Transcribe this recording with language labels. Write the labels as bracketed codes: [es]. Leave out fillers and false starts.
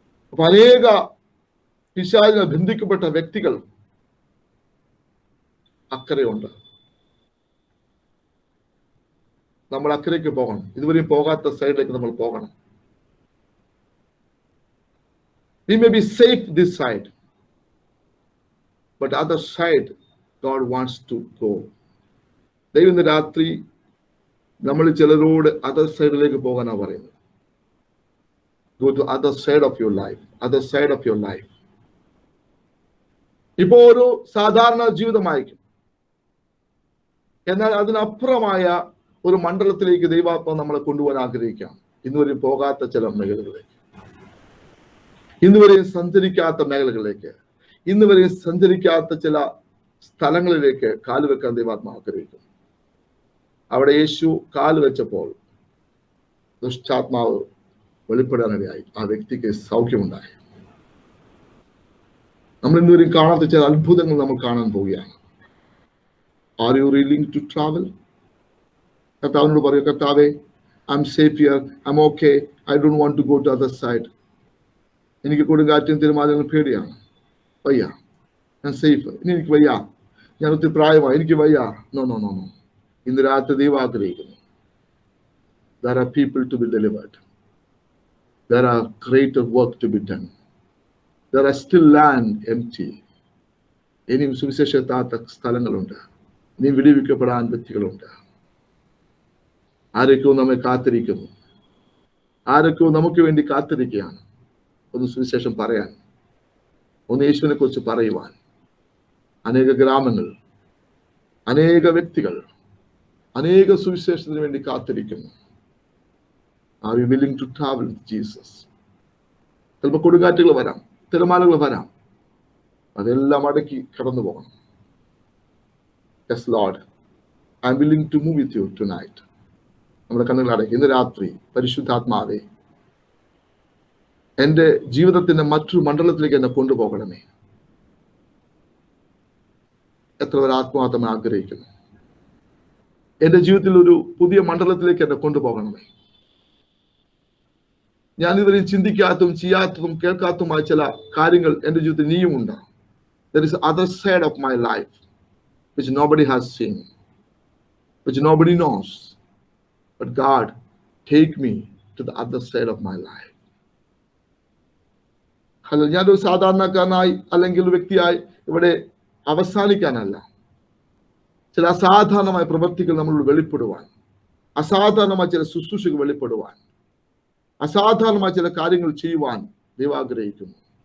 [ml] അപ്പൊ അനേക പിശാചിനാൽ ബന്ധിക്കപ്പെട്ട വ്യക്തികൾ അക്കരയുണ്ട്. നമ്മൾ അക്കരയ്ക്ക് പോകണം. ഇതുവരെയും പോകാത്ത സൈഡിലേക്ക് നമ്മൾ പോകണം. [en] We may be safe this side, but other side God wants to go. [ml] ദൈവം ഇന്ന് രാത്രി നമ്മൾ ചിലരോട് അതർ സൈഡിലേക്ക് പോകാനാ പറയുന്നത്. [en] Go to other side of your life, other side of your life. [ml] ഇപ്പോ ഒരു സാധാരണ ജീവിതമായിരിക്കും. എന്നാൽ അതിനപ്പുറമായ ഒരു മണ്ഡലത്തിലേക്ക് ദൈവാത്മാവ് നമ്മളെ കൊണ്ടുപോകാൻ ആഗ്രഹിക്കാം. ഇന്നുവരെയും പോകാത്ത ചില മേഖലകളിലേക്ക്, ഇന്നുവരെയും സഞ്ചരിക്കാത്ത മേഖലകളിലേക്ക്, ഇന്നുവരെയും സഞ്ചരിക്കാത്ത ചില സ്ഥലങ്ങളിലേക്ക് കാലുവെക്കാൻ ദൈവാത്മാവ് ആഗ്രഹിക്കുന്നു. അവിടെ യേശു കാലുവെച്ചപ്പോൾ ദുഷ്ടാത്മാവ് വെളിപ്പെടാനിടയായി. ആ വ്യക്തിക്ക് സൗഖ്യമുണ്ടായി. നമ്മൾ ഇന്നുവരെയും കാണാത്ത ചില അത്ഭുതങ്ങൾ നമ്മൾ കാണാൻ പോവുകയാണ്. [en] Are you willing to travel? [ml] കർത്താവിനോട് പറയൂ, കർത്താവേ, [en] I'm safe here, I'm okay, I don't want to go to other side. [ml] എനിക്ക് കൊടുങ്കാറ്റും തിരമാലകളും പേടിയാണ്, വയ്യ, ഞാൻ സേഫ്, ഇനി എനിക്ക് വയ്യ, ഞാൻ ഒത്തിരി പ്രായമായി, എനിക്ക് വയ്യ. No no no no. ഇന്ന് രാത്രി ദൈവം ആഗ്രഹിക്കുന്നു. [en] There are people to be delivered. There are greater work to be done. There are still land empty. [ml] ഇനിയും സുവിശേഷത്താത്ത സ്ഥലങ്ങളുണ്ട്. ഇനിയും വിടുവിക്കപ്പെടാൻ വ്യക്തികളുണ്ട്. ആരൊക്കെയോ നമ്മെ കാത്തിരിക്കുന്നു. ആരൊക്കെയോ നമുക്ക് വേണ്ടി കാത്തിരിക്കുകയാണ്. ഒന്ന് സുവിശേഷം പറയാൻ, ഒന്ന് യേശുവിനെ കുറിച്ച് പറയുവാൻ അനേക ഗ്രാമങ്ങൾ, അനേക വ്യക്തികൾ, അനേക സുവിശേഷത്തിന് വേണ്ടി കാത്തിരിക്കുന്നു. [en] Are you willing to travel with Jesus? [ml] ചിലപ്പോൾ കൊടുങ്കാറ്റുകൾ വരാം, തിരമാലകൾ വരാം, അതെല്ലാം അടക്കി കടന്നു പോകണം. [en] Yes, Lord, I am willing to move with you tonight. [ml] നമ്മുടെ കണ്ണുകൾ അടക്കി ഇന്ന് രാത്രി പരിശുദ്ധാത്മാവേ, എൻ്റെ ജീവിതത്തിന്റെ മറ്റൊരു മണ്ഡലത്തിലേക്ക് എന്നെ കൊണ്ടുപോകണമേ. എത്ര പേർ ആത്മാർത്ഥമായി ആഗ്രഹിക്കുന്നു എൻ്റെ ജീവിതത്തിൽ ഒരു പുതിയ മണ്ഡലത്തിലേക്ക് എന്നെ കൊണ്ടുപോകണമേ. ഞാൻ ഇതുവരെയും ചിന്തിക്കാത്തതും ചെയ്യാത്തതും കേൾക്കാത്തതുമായ ചില കാര്യങ്ങൾ എൻ്റെ ജീവിതത്തിൽ നീയും ഉണ്ട്. [en] There is other side of my life which nobody has seen, which nobody knows. But God, take me to the other side of my life. [ml] Hello, ഞാനൊരു സാധാരണക്കാരനായി അല്ലെങ്കിൽ ഒരു വ്യക്തിയായി ഇവിടെ അവസാനിക്കാനല്ല. ചില അസാധാരണമായ പ്രവൃത്തികൾ നമ്മളോട് വെളിപ്പെടുവാൻ, അസാധാരണമായ ചില ശുശ്രൂഷകൾ വെളിപ്പെടുവാൻ, അസാധാരണമായ ചില കാര്യങ്ങൾ ചെയ്യുവാൻ ദൈവം ആഗ്രഹിക്കുന്നു.